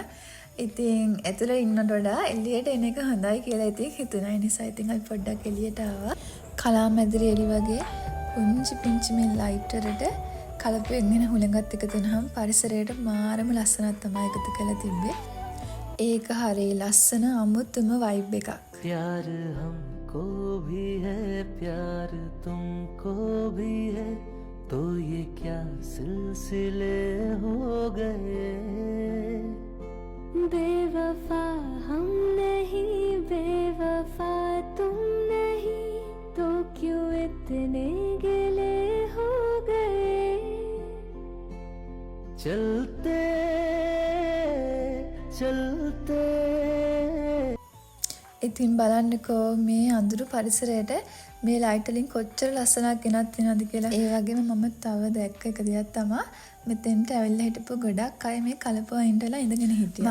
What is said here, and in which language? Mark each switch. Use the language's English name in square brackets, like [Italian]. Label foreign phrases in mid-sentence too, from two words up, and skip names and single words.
[Sinhala] ඉතින් ඇතුළේ ඉන්නට වඩා එළියට එන එක හොඳයි කියලා ඉතින් හිතුණා. ඒ නිසා ඉතින් අපි පොඩ්ඩක් එළියට ආවා. කලාමැදිරි එළි වගේ පුංචි පිංචි මේ ලයිට් වලට කලපුවෙන් එන හුළඟත් එකතු වුණාම පරිසරයට මාරම ලස්සනක් තමයි එකතු කරලා තිබ්බේ. එක හරි लස්සන අමුතුම वाइब එකක්. [Hindi] प्यार हमको भी है प्यार तुमको भी है तो ये क्या सिलसिले हो गए बेवफा हम नहीं बेवफा तुम नहीं तो क्यों इतने गिले हो गए चलते चलते. [Sinhala] ඉතින් බලන්නකෝ මේ අඳුරු පරිසරයට මේ ලයිට් වලින් කොච්චර ලස්සනක් ගෙනත් වෙනවද කියලා. ඒ වගේම මම තව දැක්ක එක දෙයක් තමයි මෙතෙන්ට ඇවිල්ලා හිටපු ගොඩක් අය මේ කලපුවා ඉඳලා ඉඳගෙන හිටියා.